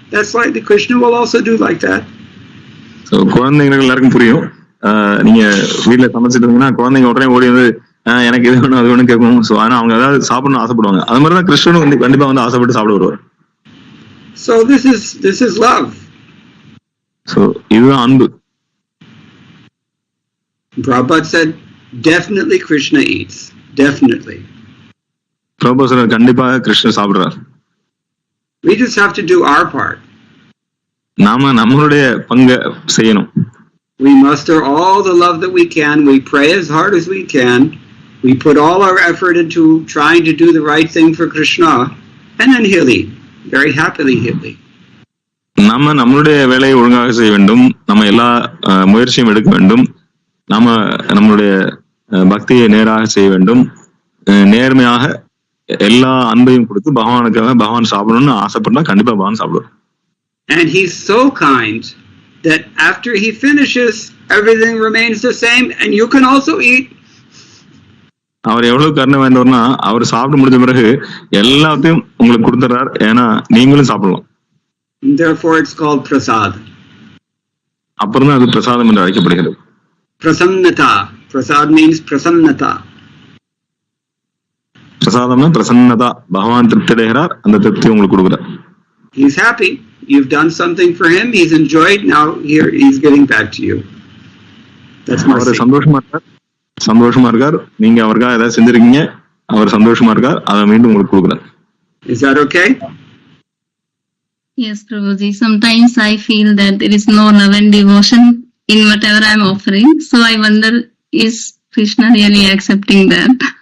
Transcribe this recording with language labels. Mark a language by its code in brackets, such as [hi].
[en] That's why the Krishna will also do like that. [ta] So குழந்தைங்களுக்கு எல்லாருக்கும் புரியும். நீங்க வீட்டுல சமைச்சிட்டு இருந்தீங்கன்னா குழந்தைங்க உடனே ஓடி வந்து எனக்கு இது வேணும் அது வேணும் கேட்கணும். ஸோ ஆனா அவங்க ஏதாவது சாப்பிடணும் ஆசைப்படுவாங்க. அது மாதிரிதான் கிருஷ்ணனும் வந்து கண்டிப்பா வந்து ஆசைப்பட்டு சாப்பிட வருவார். [en] So this is love. [ta] So இதுதான் அன்பு. [en] Prabhupada said, definitely Krishna eats. Definitely. Prabhupada said, [ta] கண்டிப்பாக Krishnan சாப்பிடுறார். [en] We just have to do our part. [ta] நாம நம்மளுடைய பங்கை செய்யணும். [en] We muster all the love that we can. We pray as hard as we can. We put all our effort into trying to do the right thing for Krishna, and then he'll eat. Very happily he'll eat. [ta] நாம நம்மளுடைய வேலையை ஒழுங்காக செய்ய வேண்டும். நம்ம எல்லா முயற்சியும் எடுக்க வேண்டும். நாம நம்மளுடைய பக்தியை நேராக செய்ய வேண்டும். நேர்மையாக எல்லா அன்பையும் கொடுத்து பகவானுக்காக பகவான் சாப்பிடணும்னு ஆசைப்பட்டா கண்டிப்பா பகவான் சாப்பிடுவார். [en] And he's so kind that after he finishes, everything remains the same and you can also eat. [ta] அவர் எவ்வளவு கருணை வாய்ந்தவர்னா அவர் சாப்பிட்டு முடிஞ்ச பிறகு எல்லாத்தையும் உங்களுக்கு கொடுத்துறார். ஏன்னா நீங்களும் சாப்பிடலாம். [en] Therefore it's called prasad. [ta] அப்புறம் தான் அது பிரசாதம் என்று அழைக்கப்படுகிறது. [en] Prasannata. Prasad means prasannata. [ta] பிரசாதம்னா பிரசன்னதா. பகவான் திருப்தி அடைகிறார், அந்த திருப்தி உங்களுக்கு கொடுக்குறார். [en] He's happy. You've done something for him. He's enjoyed. Now here he's getting back to you. That's mercy. [ta] அவர் சந்தோஷமா இருக்கார். நீங்க அவருக்காக ஏதாவது செஞ்சிருக்கீங்க, அவர் சந்தோஷமா இருக்கார், அதை மீண்டும் உங்களுக்கு கொடுக்குறார். [en] Is that okay? Yes, Prabhuji. Sometimes I feel that there is no love and devotion in whatever I'm offering. So I wonder, is Krishna really accepting that?